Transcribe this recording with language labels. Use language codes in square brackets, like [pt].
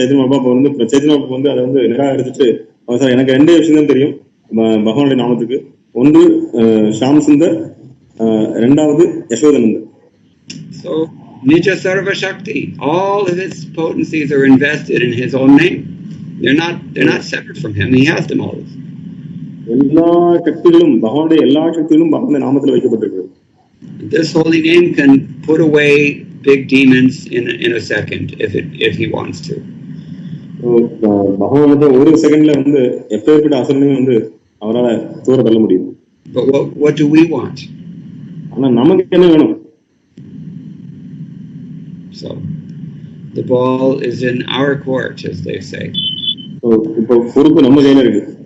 [ta] சைத்தன்ய பாபா சைத்தன்ய பாபா அதை நிராகரிச்சுட்டு அவர் சார் எனக்கு ரெண்டே விஷயம் தான் தெரியும் பகவானுடைய நாமத்துக்கு. ஒன்று ஷாம் சுந்தர், ரெண்டாவது யசோதனந்தர். [en] So [sa] Nija Sarva Shakti, [en] all of his potencies are invested in his own name. They're not separate from him. He has them all. [ta] எல்லா சக்திகளும் பகவானுடைய எல்லா சக்திகளும் பகவானுடைய நாமத்தில் வைக்கப்பட்டிருக்கிறது. [en] This holy name can put away big demons in a second if he wants to. [ta] பகவானுடைய ஒரு செகண்ட்ல எப்பேற்பட்ட அசுரனையும் அவரால தூர தள்ள முடியும். [en] But what do we want? [ta] ஆனா நமக்கு என்ன வேணும்? [en] So The ball is in our court, as they say. [ta] So, இப்போ பொறுப்பு நம்ம கையில இருக்கு.